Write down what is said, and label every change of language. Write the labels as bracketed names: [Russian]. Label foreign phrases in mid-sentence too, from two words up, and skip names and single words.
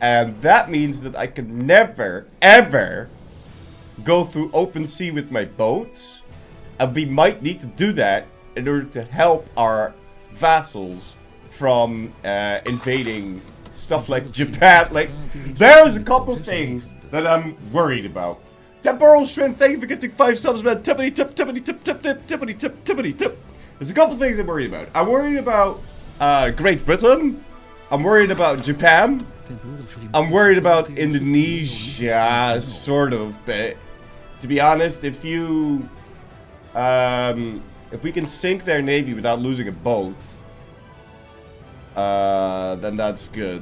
[English] And that means that I can never, ever go through open sea with my boats. And we might need to do that in order to help our vassals from invading stuff like Japan. Like, there's a couple things that I'm worried about. Temporal Shrimp, thank you for gifting 5 subs, man. Tippity tip, tippity tip, tip tip, tippity tip, tippity tip. There's a couple things I'm worried about. I'm worried about Great Britain. I'm worried about Japan. I'm worried about Indonesia, sort of. But to be honest, if we can sink their navy without losing a boat, then that's good.